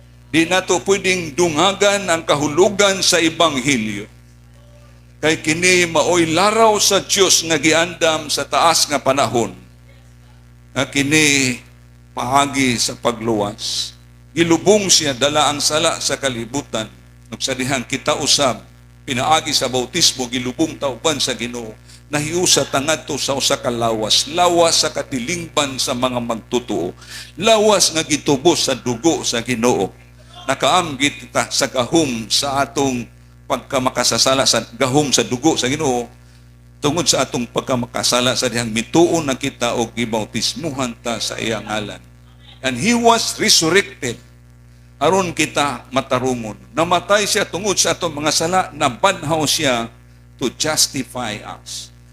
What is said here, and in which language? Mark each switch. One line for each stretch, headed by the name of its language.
Cebuano: Di nato pwedeng dungagan ang kahulugan sa ebanghelyo. Kay kini maoy laraw sa Dios nga giandam sa taas nga panahon. Nga kini pahagi sa pagluwas. Gilubong siya dala ang sala sa kalibutan. Ug sa dihang kita usab pinaagi sa bautismo gilubong tauban sa Ginoo. Nahiusa tangadto sa usa ka lawas, lawas sa katilingban sa mga magtotoo, lawas nga gitubos sa dugo sa Ginoo. Nakaamgit kita sa gahom sa atong pagkamakasasala sa gahom sa dugo sa Ginoo tungod sa atong pagkamakasala sa dihang mituon na kita og gibautismuhan ta sa iyang ngalan.
English: And he was resurrected
Cebuano: aron kita matarungon. Namatay siya tungod sa atong mga sala, nabanhaw siya
English: to justify us.